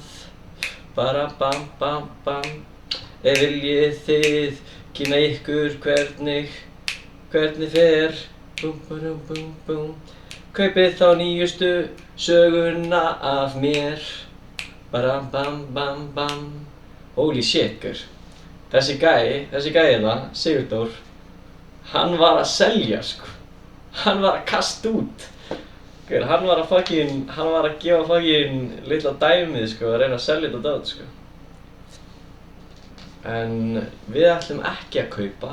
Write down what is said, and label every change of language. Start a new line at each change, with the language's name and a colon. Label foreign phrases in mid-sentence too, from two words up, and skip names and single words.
Icelandic: Bara bam bam bam, viljið þið kynna ykkur hvernig fer, búm búm búm búm. Kaupið þá nýjustu söguna af mér, bara bam bam bam.
English: Holy shit,
Icelandic: gaur. Þessi gæi hérna, Sigurdór, hann var að selja, sko. Hann var að kasta út. Hann var að gefa fucking litla dæmið, sko, að reyna að selja þetta dót, sko. En við ætlum ekki að kaupa.